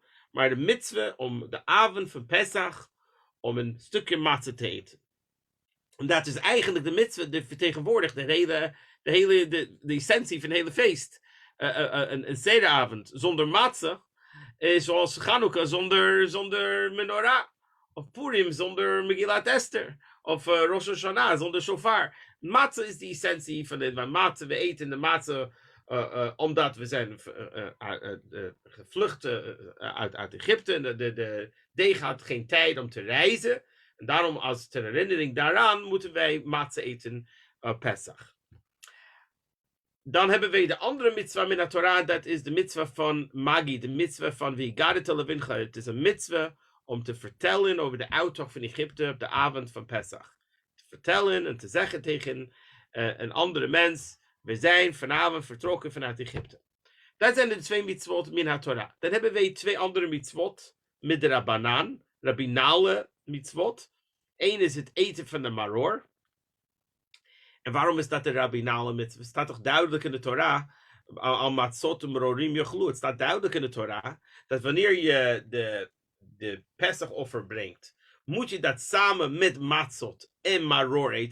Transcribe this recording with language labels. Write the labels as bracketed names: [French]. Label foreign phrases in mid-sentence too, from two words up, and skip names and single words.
[Dutch] Maar de mitzvah om de avond van Pesach, om een stukje matzah te eten. En dat is eigenlijk de mitzvah die vertegenwoordigt de essentie van het hele feest. Een sederavond zonder matzah is zoals Chanukah zonder menorah. Of Purim zonder Megillat Esther. Of Rosh Hashanah zonder shofar. Matzah is de essentie van dit. Maar matzah, we eten de matzah omdat we zijn gevlucht uit Egypte. De deeg had geen tijd om te reizen. En daarom als ter herinnering daaraan moeten wij matzah eten Pesach. Dan hebben wij de andere [Hebrew] מצוה מן תורה, [Dutch] dat is de mitzvah van Magi, de mitzvah van [Hebrew] והגדת לבנך. [Dutch] Het is een mitzvah om te vertellen over de uittocht van Egypte op de avond van Pesach. Te vertellen en te zeggen tegen een andere mens, we zijn vanavond vertrokken vanuit Egypte. Dat zijn de twee [Hebrew] מצוות מן תורה. [Dutch] Dan hebben wij twee andere [Hebrew] מצוות מדרבנן, [Dutch] rabbinale mitzvot. Eén is het eten van de maror. En waarom is dat de rabbinale mitzvah? Het staat toch duidelijk in de Torah, [Hebrew] על מצות מרורים יאכלו. [Dutch] Het staat duidelijk in de Torah, dat wanneer je de Pesach-offer brengt, moet je dat samen met matzot en maror eten.